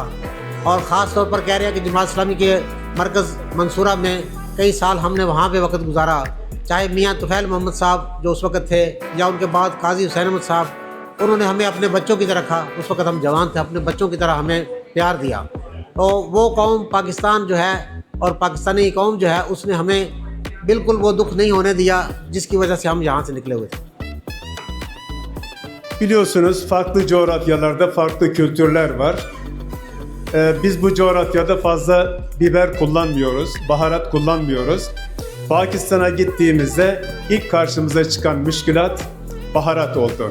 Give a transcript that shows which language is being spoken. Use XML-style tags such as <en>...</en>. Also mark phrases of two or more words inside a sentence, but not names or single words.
<ur>اور خاص طور پر کہہ رہے ہیں کہ جماعت اسلامی کے مرکز منصورہ میں کئی سال ہم نے وہاں پہ وقت گزارا، چاہے میاں طفیل محمد صاحب جو اس وقت تھے یا ان کے بعد قاضی حسین احمد صاحب، انہوں نے ہمیں اپنے بچوں کی طرح رکھا. اس وقت ہم جوان تھے، اپنے بچوں کی طرح ہمیں پیار دیا۔ تو وہ قوم پاکستان جو ہے اور پاکستانی قوم جو ہے اس نے ہمیں بالکل وہ دکھ نہیں ہونے دیا جس کی وجہ سے ہم یہاں سے نکلے ہوئے تھے.</ur> <tr>Biliyorsunuz farklı coğrafyalarda farklı kültürler var. Biz bu coğrafyada fazla biber kullanmıyoruz, baharat kullanmıyoruz. Pakistan'a gittiğimizde ilk karşımıza çıkan müşkülat baharat oldu.</tr>